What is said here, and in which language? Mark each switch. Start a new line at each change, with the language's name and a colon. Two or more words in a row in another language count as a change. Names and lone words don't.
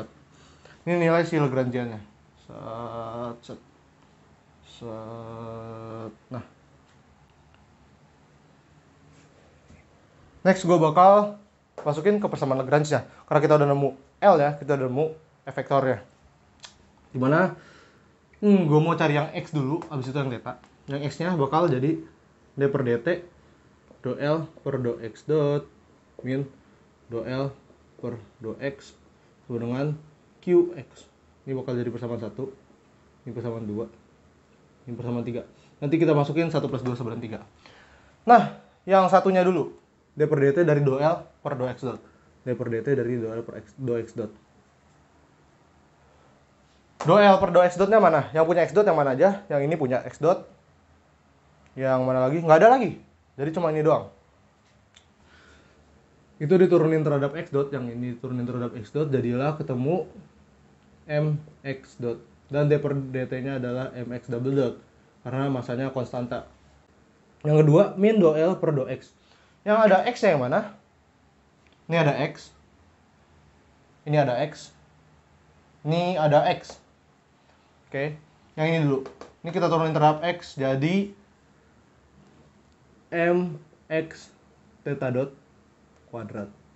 Indonesian: Ini nilai si Lagrangian-nya. Nah, next gue bakal masukin ke persamaan Lagrange-nya. Karena kita udah nemu L ya, kita udah nemu F vektornya. Dimana gue mau cari yang X dulu, abis itu yang theta. Yang X-nya bakal jadi d per dt do L per do X dot min do L per do X sama dengan QX. Ini bakal jadi persamaan 1, ini persamaan 2, ini persamaan 3. Nanti kita masukin 1 plus 2 sama dengan 3. Nah, yang satunya dulu. D per dt dari do L per do X dot. D per dt dari do L per do X dot. Do L per do X dotnya mana? Yang punya X dot yang mana aja? Yang ini punya X dot. Yang mana lagi? Nggak ada lagi. Jadi cuma ini doang. Itu diturunin terhadap X dot. Yang ini diturunin terhadap X dot. Jadilah ketemu MX dot. Dan D per dt-nya adalah MX
English: double dot.
Indonesian: Karena masanya konstanta. Yang kedua, min do L per do X. Yang ada X-nya yang mana? Ini ada X. Ini ada X. Ini ada X. Oke. Yang ini dulu. Ini kita turunin terhadap X. Jadi MX theta dot kuadrat.